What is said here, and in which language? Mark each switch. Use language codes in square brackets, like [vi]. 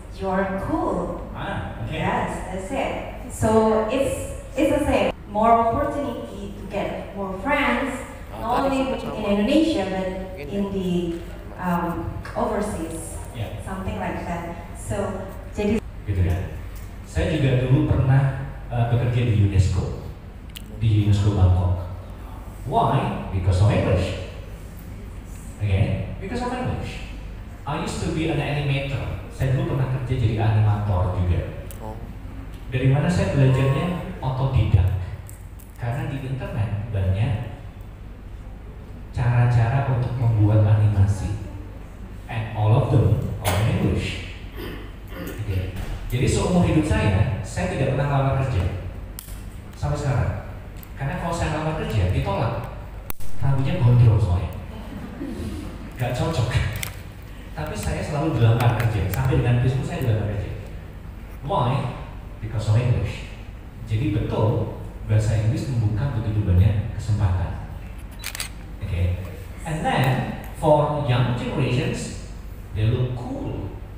[en] you're cool. Okay. Yes, that's it. So it's the same. More opportunity to get more friends, not only in Indonesia but in the overseas. Yeah. Something like that. So [id] jadi Gitu ya. Saya juga dulu pernah bekerja di UNESCO Bangkok. [en] Why? Because of English. Okay? Because of English. I used to be an animator. [id] Saya dulu pernah kerja jadi animator juga. Dari mana saya belajarnya? Otodidak. Karena di internet banyak cara-cara untuk membuat animasi, [en] and all of them are in English. Okay. [id] Jadi seumur hidup saya tidak pernah lamar kerja sampai sekarang. Karena kalau saya lamar kerja ditolak, rambutnya gondrong soalnya, gak cocok. Tapi saya selalu dilamar kerja, sampai dengan bisnis saya dilamar kerja. [en] Why? Because of English. [id] Jadi betul bahasa Inggris membuka begitu banyak kesempatan. [en] Okay. And then for young generations, they look cool.